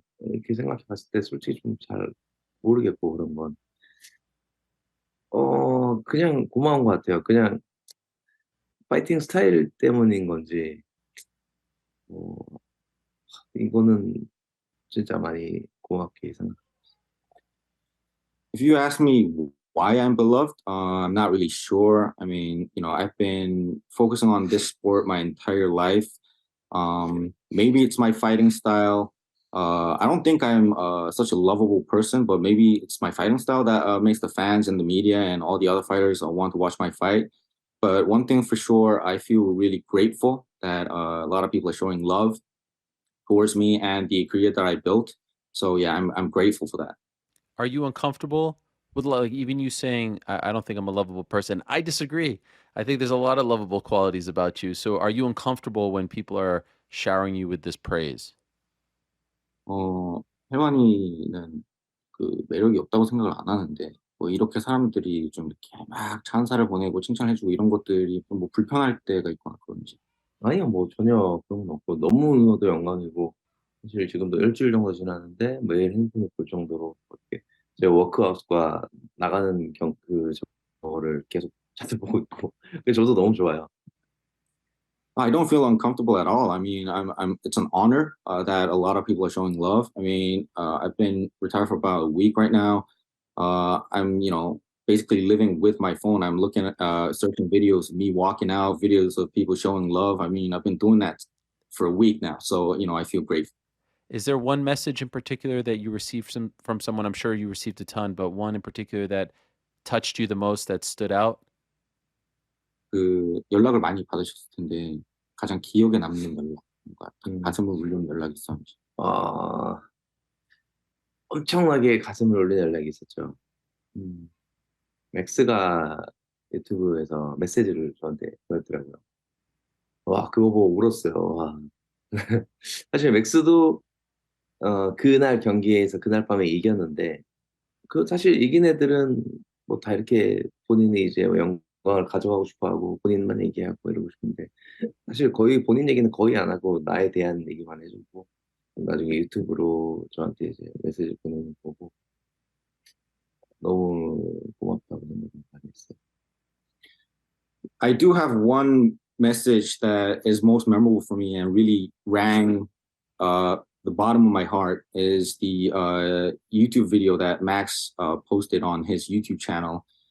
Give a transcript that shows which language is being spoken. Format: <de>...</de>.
<ko>이렇게 생각해 봤을 때 솔직히 좀 잘 모르겠고, 그런 건. 그냥 고마운 것 같아요. 그냥 파이팅 스타일 때문인 건지, 어, 이거는 진짜 많이 고맙게 생각.</ko> <en>If you ask me why I'm beloved, I'm not really sure. I mean, I've been focusing on this sport my entire life. Maybe it's my fighting style. I don't think I'm such a lovable person, but maybe it's my fighting style that makes the fans and the media and all the other fighters want to watch my fight. But one thing for sure, I feel really grateful that a lot of people are showing love towards me and the career that I built. So yeah, I'm grateful for that. Are you uncomfortable with like even you saying, I don't think I'm a lovable person? I disagree. I think there's a lot of lovable qualities about you. So are you uncomfortable when people are showering you with this praise?</en> <ko>어, 혜원이는 그 매력이 없다고 생각을 안 하는데 뭐 이렇게 사람들이 좀 이렇게 막 찬사를 보내고 칭찬해주고 이런 것들이 좀뭐 불편할 때가 있거나 그런지. 아니요, 뭐 전혀 그런 건 없고 너무너무 영광이고 사실 지금도 일주일 정도 지났는데 매일 핸드폰을 볼 정도로 그렇게 제 워크아웃과 나가는 저거를 계속 찾아보고 있고 그래서 저도 너무 좋아요.</ko> <en>I don't feel uncomfortable at all. I mean, it's an honor that a lot of people are showing love. I mean, I've been retired for about a week right now. I'm, basically living with my phone. I'm looking at searching videos of me walking out, videos of people showing love. I mean, I've been doing that for a week now. So, I feel grateful. Is there one message in particular that you received from someone? I'm sure you received a ton, but one in particular that touched you the most, that stood out?</en> <ko>그 연락을 많이 받으셨을 텐데 가장 기억에 남는 연락, 뭔가 음. 가슴을 울리는 연락이 있었는지. 아 엄청나게 가슴을 울리는 연락이 있었죠. 음. 맥스가 유튜브에서 메시지를 저한테 보냈더라고요. 와 그거 보고 울었어요. 와. 사실 맥스도 그날 경기에서 그날 밤에 이겼는데 그 사실 이긴 애들은 뭐 다 이렇게 본인이 이제 뭐 영광을 가져가고 싶어 하고 본인만 얘기하고 이러고 싶은데 사실 거의 본인 얘기는 거의 안 하고 나에 대한 얘기만 해 주고 나중에 유튜브로 저한테 이제 메시지 보내는 거 보고 너무 고맙다고 생각을 많이 했어요.</ko> <en>I do have one message that is most memorable for me and really rang the bottom of my heart is the YouTube video that Max posted on his YouTube channel.</en>